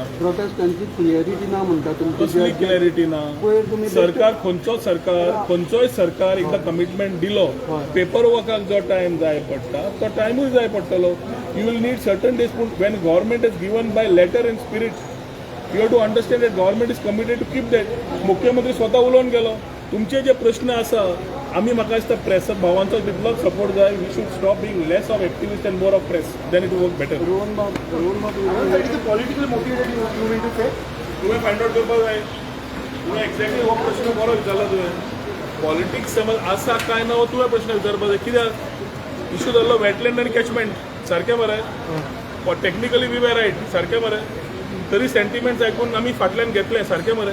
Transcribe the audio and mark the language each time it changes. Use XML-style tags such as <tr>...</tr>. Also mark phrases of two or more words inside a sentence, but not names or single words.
<kok>प्रोटेस्ट तांची क्लियरिटी ना म्हणटा कसली क्लॅरिटी ना सरकार खंयचोय सरकार एकदा कमिटमेंट दिलो पेपर वर्काक जो टायम जाय पडटा तो टायमूय जाय पडटलो</kok> <en>you will need certain days पूण when government is given by letter and spirit you have to understand that government is committed to keep that.</en> <kok>मुख्यमंत्री स्वता उलोवन गेलो. तुमचे जे प्रश्न आसा आमी म्हाका दिसता प्रेस भावांचो तितलोच सपोर्ट जाय.</kok> <en>We should stop being less of activist and more of press, then it work better. politically motivated you mean to say तुवें find out</en> <kok>करपाक जाय. तुवें एक्झॅक्टली हो प्रश्न बरो विचारला. तुवें पॉलिटिक्स समज आसा काय ना हो तुवें प्रश्न विचारपाक जाय. कित्याक इश्यू जाल्लो वेटलँड आनी कॅचमेंट सारकें मरे.</kok> <en>technically we were right</en> <kok>सारकें मरे. तरी सेंटिमेंट्स आयकून आमी फाटल्यान घेतले सारकें मरे.</kok>